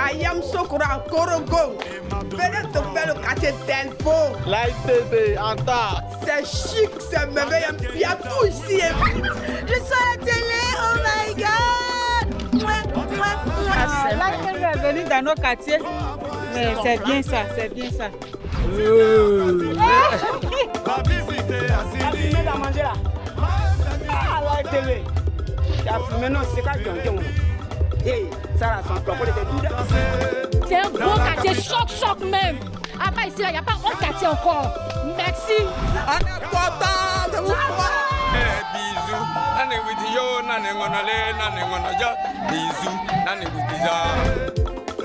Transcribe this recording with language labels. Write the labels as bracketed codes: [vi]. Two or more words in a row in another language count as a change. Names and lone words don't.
[fr] Sokora, Korogo. Venez te faire le quartier Delbo. Live TV, Anta. C'est chic, c'est merveilleux. Il y a tout ici. Je suis à la télé, [en] oh my god. [fr] Là, elle est venue dans nos quartiers. Mais c'est bien ça, c'est bien ça. Tu as mangé là. Ah, la télé. Tu as fumé, non, c'est pas bien. Hey, ça là, son propos, c'est un gros quartier, choc même. Ah bah ici, il n'y a pas un quartier encore. Merci. On est content de vous voir. Bisous, nane witiyo, nane ngonale, nane ngonaja. Bisous, nane witiza.